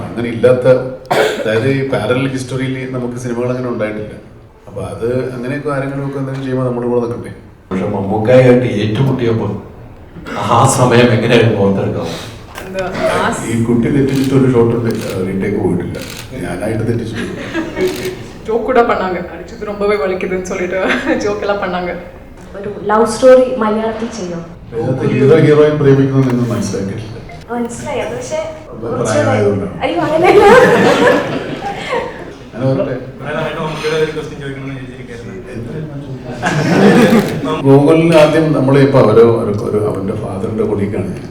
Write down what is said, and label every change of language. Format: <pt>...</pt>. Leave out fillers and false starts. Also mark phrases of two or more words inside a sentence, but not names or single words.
<ml>അങ്ങനെ ഇല്ലാത്ത, അതായത് ഈ</ml> <en>parallel history</en> <ml>നമുക്ക് സിനിമകൾ അങ്ങനെ ഉണ്ടായിട്ടില്ല. അപ്പോൾ അത് അങ്ങനെയൊക്കെ ആരെങ്കിലുമൊക്കെ എന്തെങ്കിലും ചെയ്യുമ്പോൾ നമ്മുടെ കൂടെ നിൽക്കണ്ടേ. പക്ഷെ മമ്മൂക്കായിട്ട് ഏറ്റുമുട്ടിയപ്പോൾ ആ സമയം എങ്ങനെയായിരുന്നു ഓർത്തെടുക്കാം? ഈ കുട്ടി തെറ്റിച്ചിട്ട് ഒരു ഷോട്ടുണ്ട് റീടേക്ക് പോയിട്ടില്ല, ഞാനായിട്ട് തെറ്റിച്ചു.</ml> <ta>ஜோக் கூட பண்ணாங்க, அடிச்சது ரொம்பவே வலிக்குதுன்னு சொல்லிட்டு ஜோக் எல்லாம் பண்ணாங்க.</ta> <ml>ഒരു</ml> <en>love story</en> <ml>മലയാളത്തിൽ ചെയ്യും. ഹീറോയിൻ പ്രേമിക്കുന്നത് നിങ്ങൾ മനസ്സിലാക്കിയിട്ടില്ല. മനസ്സിലായി, അത് പക്ഷേ പ്രായമായതുകൊണ്ടാണ്. അയ്യോ അങ്ങനെയല്ല. ഗൂഗിളിൽ ആദ്യം നമ്മളിപ്പോൾ അവൻ്റെ ഫാദറിൻ്റെ കൊളീഗാണ് ഞാൻ.</ml>